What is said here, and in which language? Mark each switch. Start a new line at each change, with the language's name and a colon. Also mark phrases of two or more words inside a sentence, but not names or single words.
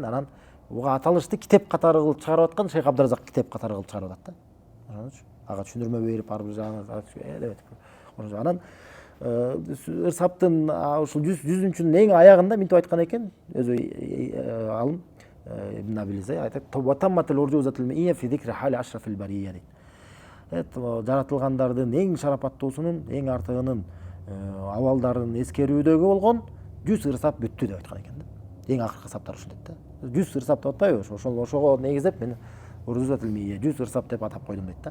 Kyrgyz: Анан буга аталышты китеп катары кылып чыгарып аткан Шейх Абдыразак китеп катары кылып чыгарып атат да. Ага түшүндүрмө берип ар бир жагына деп. Анан ырсаптын ушул 100-жүзүнчүнүн эң аягында мынтип айткан экен өзү алым Ибн Абил Изз айтат:
Arabic: "وتمت الأرجوزة المئية في ذكر حال أشرف البرية"
Kyrgyz: дейт. Жаратылгандардын эң шарапаттуусунун, эң артыгынын абалдарын эскерүүдөгү болгон 100 ырсап бүттү деп айткан экен да. Эң акыркы ырсаптар ушул дейт да. 100 ырсап деп атпайбы? Ошого негиздеп мен
Arabic: الأرجوزة المئية
Kyrgyz: 100 ырсап деп атап койдум дейт да.